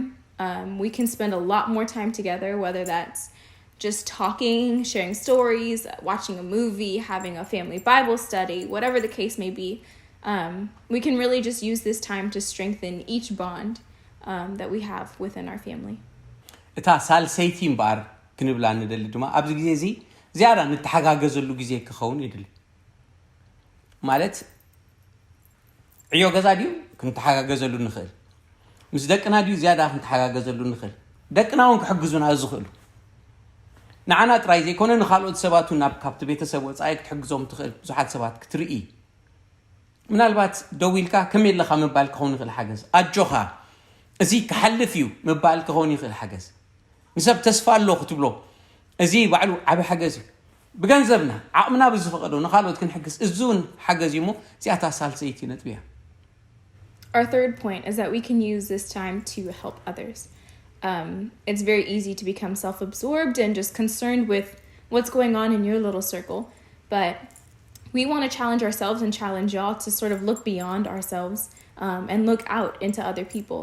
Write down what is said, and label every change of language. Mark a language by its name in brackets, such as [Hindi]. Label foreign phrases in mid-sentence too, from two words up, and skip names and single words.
[English] We can spend a lot more time together, whether that's just talking, sharing stories, watching a movie, having a family Bible study, whatever the case may be. We can really just use this time to strengthen each bond that we have within our family. [Tigrinya] እታ ሳልሰይቲ እምበር ክንብላ ንደሊ ድማ ኣብዚ ግዜ እዚ ዝያዳ ንተሓጋገዘሉ ግዜ ክኸውን ይድሊ ማለት ዕዮ ገዛ ድዩ ክንተሓጋገዘሉ ንኽእል ምስ ደቅና ድዩ ዝያዳ ክንተሓጋገዘሉ ንኽእል ደቅና እውን ክሕግዙና ዝኽእሉ ንዓና ጥራይ ዘይኮነ ንኻልኦት ሰባት ናብ ካብቲ ቤተሰብ ወጻኢ ክትሕግዞም ትኽእል ብዙሓት ሰባት ክትርኢ ምናልባት ደው ኢልካ ከመይ ኣለኻ ምባል ክኸውን ይኽእል ሓገዝ ኣጆኻ እዚ ክሓልፍ እዩ ምባል ክኸውን ይኽእል ሓገዝ ንሰብ ተስፋ ኣሎ ክትብሎ እዚ ባዕሉ ዓብ ሓገዝ እዩ ብገንዘብና ዓቕምና ብዝፈቐዶ ንኻልኦት ክንሕግዝ እዙን ሓገዝ እዩ ሞ እዚኣታ ሳልሰይቲ ነጥብ እያ [English] Our third point is that we can use this time to help others. It's very easy to become self-absorbed and just concerned with what's going on in your little circle. But we want to challenge ourselves and challenge y'all to sort of look beyond ourselves and look out into other people.